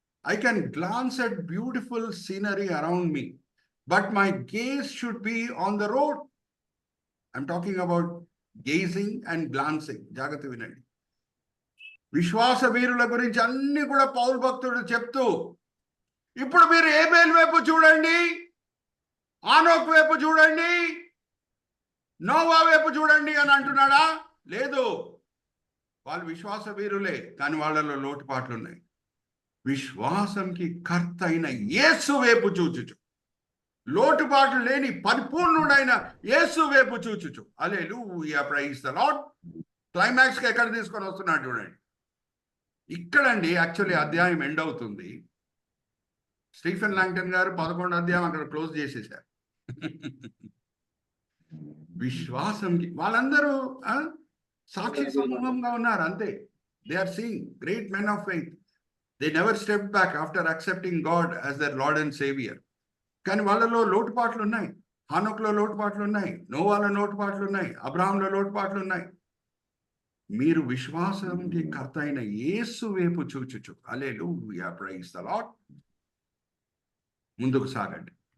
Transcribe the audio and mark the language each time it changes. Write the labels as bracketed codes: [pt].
[en] I can glance at beautiful scenery around me, but my gaze should be on the road. I'm talking about gazing and glancing. [te] జాగ్రత్త వినండి. విశ్వాస వీరుల గురించి అన్ని కూడా పౌలు భక్తుడు చెప్తూ, ఇప్పుడు మీరు ఏబేల్ వైపు చూడండి, ఆనోక్ వైపు చూడండి, నోవా వైపు చూడండి అని అంటున్నాడా? లేదు. వాళ్ళు విశ్వాస వీరులే, కానీ వాళ్ళలో లోటుపాట్లు ఉన్నాయి. విశ్వాసంకి కర్త అయిన యేసు వైపు చూచుచు, లోటుపాట్లు లేని పరిపూర్ణుడైన యేసు వైపు చూచుచు. హల్లెలూయా, [en] Praise the Lord. [te] క్లైమాక్స్ కి ఎక్కడ తీసుకొని వస్తున్నాడు చూడండి. ఇక్కడండి యాక్చువల్లీ అధ్యాయం ఎండ్ అవుతుంది. స్టీఫెన్ లాంగ్టన్ గారు 11వ అధ్యాయం అక్కడ క్లోజ్ చేసేసారు. విశ్వాసంకి వాళ్ళందరూ సాక్షి సమూహంగా ఉన్నారు అంతే. [en] They are seeing great men of faith. They never stepped back after accepting God as their Lord and Savior. [te] కానీ వాళ్ళలో లోటుపాట్లు ఉన్నాయి. హానోక్లో లోటుపాట్లు ఉన్నాయి, నోవాలో లోటుపాట్లు ఉన్నాయి, అబ్రహాంలో లోటుపాట్లు ఉన్నాయి. మీరు విశ్వాసంకి కర్త అయిన యేసు వైపు చూచుచు. హల్లెలూయా, [en] Praise the Lord. [te] ముందుకు సాగండి.